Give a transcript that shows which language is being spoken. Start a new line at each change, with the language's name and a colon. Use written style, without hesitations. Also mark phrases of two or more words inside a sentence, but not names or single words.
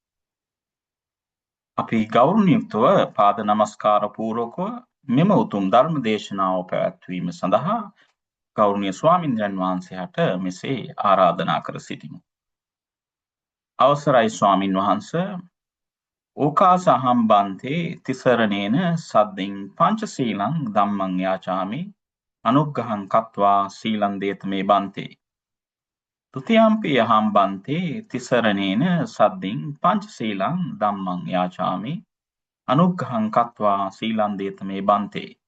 Sinhala: අපි ගෞරවණීයව පාද නමස්කාර පූර්වකව මෙම උතුම් ධර්ම දේශනාව පැවැත්වීම සඳහා ගෞරවනීය ස්වාමින්ද්‍රයන් වහන්සේට මෙසේ ආරාධනා කර සිටිමු. අවසරයි ස්වාමින් වහන්සේ,
Pali: ඕකාසහම් බන්තේ තිසරණේන සද්දින් පංචශීලං ධම්මං යාචාමි අනුග්‍රහං කତ୍වා සීලං දේත මේ බන්තේ. තුතියම්පි අහම් බන්තේ තිසරණේන සද්දින් පංචශීලං ධම්මං යාචාමි අනුග්‍රහං කତ୍වා සීලං දේත මේ බන්තේ.